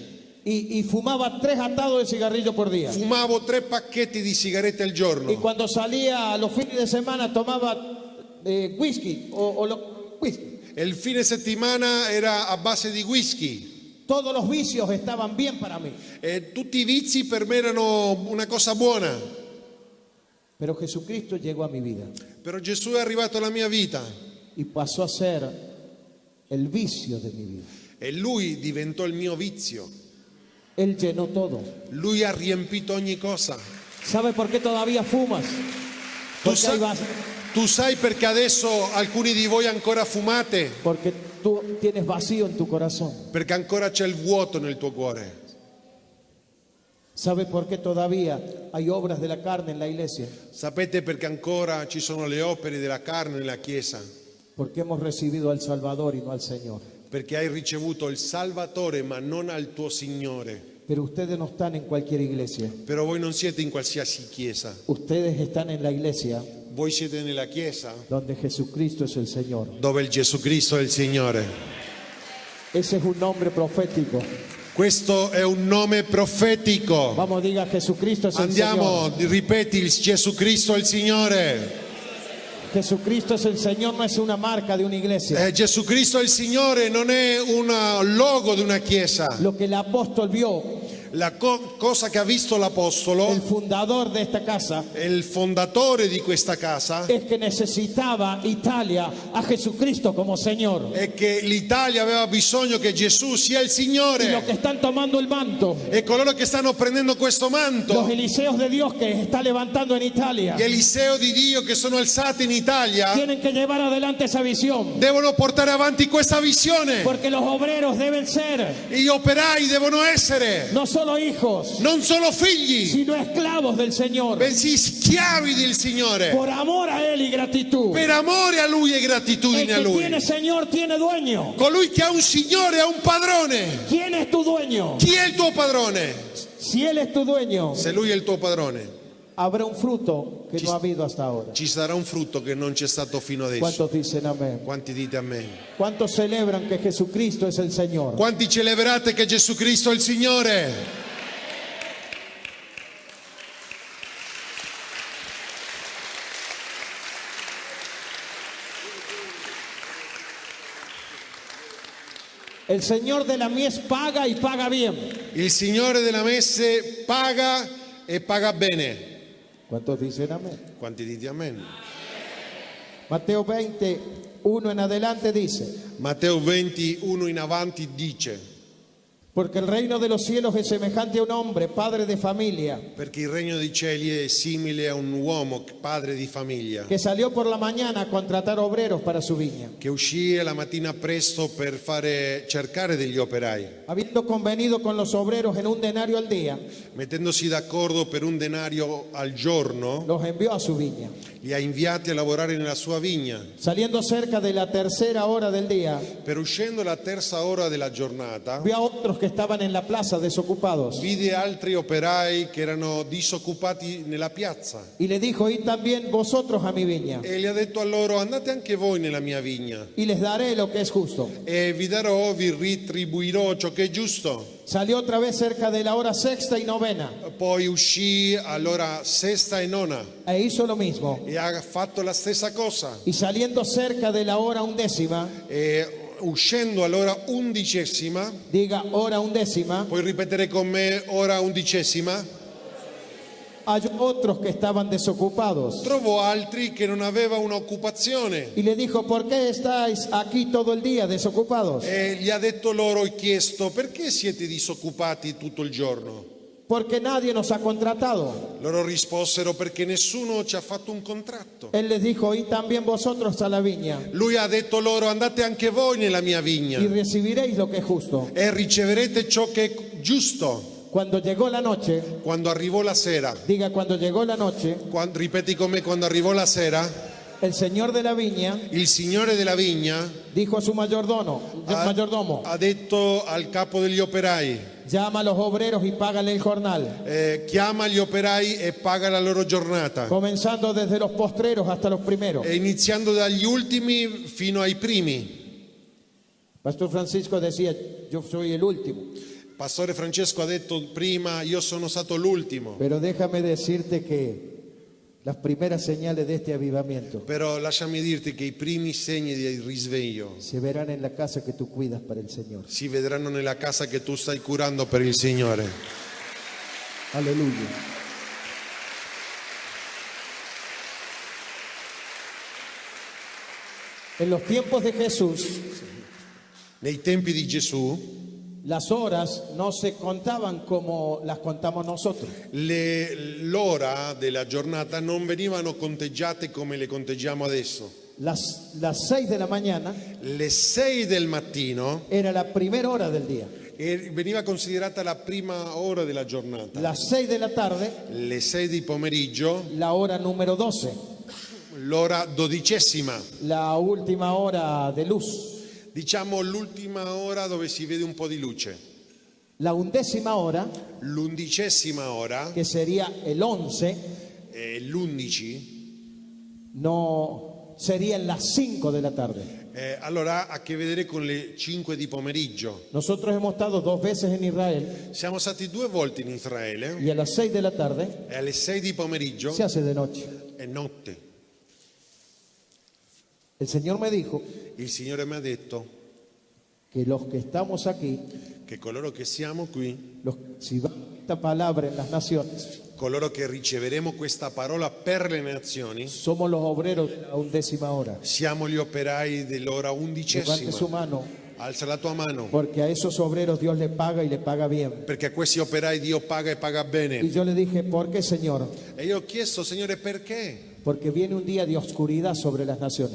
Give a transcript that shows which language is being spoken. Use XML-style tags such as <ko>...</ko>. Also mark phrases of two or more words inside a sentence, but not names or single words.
<es>y fumaba 3 atados de cigarrillo por día.</es> <it>Fumavo 3 pacchetti di sigarette al</it> <es>Y</es> <it>giorno</it> <es>cuando salía a los fines de semana tomaba whisky whisky.</es> <it>e il fine settimana era a base di whisky.</it> <es>Todos los vicios estaban bien para mí.</es> <it>E tutti i vizi per me erano una cosa buona.</it> <es>Pero Jesucristo llegó a mi vida</es> <it>Però Gesù è arrivato alla mia vita</it> <es>y pasó a ser el vicio de mi vida.</es> <it>e Lui diventò il mio vizio.</it> <es>Él llenó todo.</es> <it>Lui ha riempito ogni cosa.</it> <es>¿Sabe por qué todavía fumas?</es> <it>Tu,</it> <es>Porque,</es> <it>sa- tu sai perché adesso alcuni di voi ancora fumate?</it> <es>porque tú tienes vacío en tu corazón.</es> <it>Perché ancora c'è il vuoto nel tuo cuore.</it> <es>¿Sabe por qué todavía hay obras de la carne en la iglesia?</es> <it>Sapete perché ancora ci sono le opere della carne nella Chiesa?</it> <es>Porque hemos recibido al Salvador y no al Señor.</es> <it>Perché hai ricevuto il Salvatore ma non al tuo Signore.</it> <es>Pero ustedes no están en cualquier iglesia.</es> <it>Però voi non siete in qualsiasi chiesa.</it> <es>Ustedes están en la iglesia</es> <it>Voi siete nella Chiesa</it> <es>donde Jesucristo es el Señor.</es> <it>dove il Gesù Cristo è il Signore.</it> <es>Ese es un nombre profético.</es> <it>Questo è un nome profetico.</it> <es>Vamos, diga Jesucristo es el</es> <it>Andiamo,</it> <es>Señor.</es> <it>ripeti, Gesù Cristo è il Signore.</it> <es>Jesucristo es el Señor, no es una marca de una iglesia.</es> <it>Gesù Cristo è il Signore, non è un logo di una chiesa.</it> <es>Lo que el apóstol vio,</es> <it>La cosa che ha visto l'Apostolo,</it> <es>el fundador de esta casa,</es> <it>il fondatore di questa casa,</it> <es>es que necesitaba Italia a Jesucristo como Señor.</es> <it>è che l'Italia aveva bisogno che Gesù sia il</it> <es>Y los</es> <it>Signore.</it> <es>que están tomando el manto,</es> <it>E coloro che stanno prendendo questo manto,</it> <es>los Eliseos de Dios que está levantando en Italia,</es> <it>gli Eliseo di Dio che sono alzati in Italia,</it> <es>tienen que llevar adelante esa visión.</es> <it>devono portare avanti questa visione.</it> <es>Porque los obreros deben ser</es> <it>Gli operai devono essere</it> <es>no solo hijos,</es> <it>non solo figli,</it> <es>sino esclavos del Señor.</es> <it>bensì schiavi del Signore,</it> <es>Por amor a Él y gratitud.</es> <it>per amore a Lui e</it> <es>El</es> <it>gratitudine a</it> <es>que</es> <it>Lui.</it> <es>tiene Señor tiene dueño.</es> <it>Colui che ha un Signore ha un padrone.</it> <es>¿Quién es tu dueño?</es> <it>Chi è il tuo padrone?</it> <es>Si Él es tu dueño,</es> <it>Se Lui è il tuo padrone,</it> <es>habrá un fruto que no ha habido hasta ahora.</es> <it>ci sarà un frutto che non c'è stato fino adesso.</it> <es>¿Cuántos dicen amén?</es> <it>Quanti dite amen?</it> <es>¿Cuántos celebran que Jesucristo es el Señor?</es> <it>Quanti celebrate che Gesù Cristo è il Signore?</it> <es>El Señor de la mies paga y paga bien.</es> <it>Il Signore della messe paga e paga bene.</it> <es>¿Cuántos dicen amén?</es> <it>Quanti dite amen?</it> <es>Mateo 20, 1 en adelante dice:</es> <it>Matteo 21 in avanti dice:</it> <es>porque el reino de los cielos es semejante a un hombre, padre de familia,</es> <it>perché il regno dei cieli è simile a un uomo, padre di famiglia,</it> <es>que salió por la mañana a contratar obreros para su viña.</es> <it>che uscì la mattina presto per cercare degli operai,</it> <es>Habiendo convenido con los obreros en un denario al día,</es> <it>mettendosi d'accordo per un denario al giorno,</it> <es>los envió a su viña.</es> <it>li ha inviati a lavorare nella sua vigna.</it> <es>Saliendo cerca de la tercera hora del día,</es> <it>Per uscendo la terza ora della giornata,</it> <es>vio a otros que estaban en la plaza desocupados</es> <it>vide altri operai che erano disoccupati nella piazza</it> <es>y le dijo: id también vosotros a mi viña</es> <it>e gli ha detto a loro: andate anche voi nella mia vigna</it> <es>y les daré lo que es justo.</es> <it>e vi darò, vi ritribuirò ciò che è giusto.</it> <es>Salió otra vez cerca de la hora sexta y novena</es> <it>Poi uscì all'ora sesta e nona</it> <es>e hizo lo mismo.</es> <it>e ha fatto la stessa cosa,</it> <es>Y saliendo cerca de la hora undécima,</es> <it>e uscendo all'ora 11ª,</it> <es>diga hora undécima,</es> <it>puoi ripetere con me, ora 11ª,</it> <es>halló otros que estaban desocupados</es> <it>trovò altri che non aveva un'occupazione</it> <es>y le dijo: ¿por qué estáis aquí todo el día desocupados?</es> <it>e gli ha detto loro e chiesto: perché siete disoccupati tutto il giorno?</it> <es>Porque nadie nos ha contratado.</es> <it>Loro risposero: perché nessuno ci ha fatto un contratto.</it> <es>Él les dijo: id también vosotros a la viña</es> <it>Lui ha detto loro: andate anche voi nella mia vigna</it> <es>y recibiréis lo que es justo.</es> <it>e riceverete ciò che è giusto.</it> <es>Cuando llegó la noche,</es> <it>Quando arrivò la sera,</it> <es>diga cuando llegó la noche,</es> <it>ripeti con me, quando arrivò la sera,</it> <es>el señor de la viña</es> <it>il signore della vigna</it> <es>dijo a su mayordomo:</es> <it>ha detto al capo degli operai:</it> <es>llama a los obreros y págale el jornal,</es> <it>chiama gli operai e paga la loro giornata,</it> <es>comenzando desde los postreros hasta los primeros.</es> <it>e iniziando dagli ultimi fino ai primi.</it> <es>Pastor Francisco decía: yo soy el último.</es> <it>Pastore Francesco ha detto prima: io sono stato l'ultimo.</it> <es>Pero déjame decirte que las primeras señales de este avivamiento</es> <it>Però lasciami dirti che i primi segni di risveglio</it> <es>se verán en la casa que tú cuidas para el Señor.</es> <it>si vedranno nella casa che tu stai curando per il Signore.</it> <es>Aleluya. En los tiempos de Jesús,</es> <it>Nei tempi di Gesù</it> <es>las horas no se contaban como las contamos nosotros.</es> <it>l'ora della giornata non venivano conteggiate come le conteggiamo adesso.</it> <es>Las 6 de la mañana</es> <it>Le 6 del mattino</it> <es>era la primera hora del día.</es> <it>veniva considerata la prima ora della giornata.</it> <es>Las 6 de la tarde,</es> <it>Le 6 di pomeriggio,</it> <es>la hora número 12,</es> <it>l'ora 12ª,</it> <es>la última hora de luz.</es> <it>diciamo l'ultima ora dove si vede un po' di luce.</it> <es>La 11ª hora,</es> <it>L'11ª ora,</it> <es>que sería el 11,</es> <it>l'11,</it> <es>no serían las 5 de la tarde.</es> <it>Allora ha a che vedere con le 5 di pomeriggio.</it> <es>Nosotros hemos estado 2 veces en Israel</es> <it>Siamo stati 2 volte in Israele</it> <es>y a las 6 de la tarde</es> <it>e alle 6 di pomeriggio</it> <es>se hace de noche.</es> <it>è notte.</it> <es>El Señor me dijo</es> <it>Il Signore mi ha detto</it> <es>que los que estamos aquí,</es> <it>che coloro che siamo qui,</it> <es>si va esta palabra en las naciones,</es> <it>coloro che riceveremo questa parola per le nazioni,</it> <es>somos los obreros de la 11ª hora.</es> <it>siamo gli operai dell'ora</it> <es>Levante su</es> <it>11ª.</it> <es>mano,</es> <it>Alza la tua mano,</it> <es>porque a esos obreros Dios le paga y le paga bien.</es> <it>perché a questi operai Dio paga e paga</it> <es>Y</es> <it>bene.</it> <es>yo le dije, ¿por qué, Señor?</es> <it>E io ho chiesto, Signore, perché?</it> <es>Porque viene un día de oscuridad sobre las naciones</es>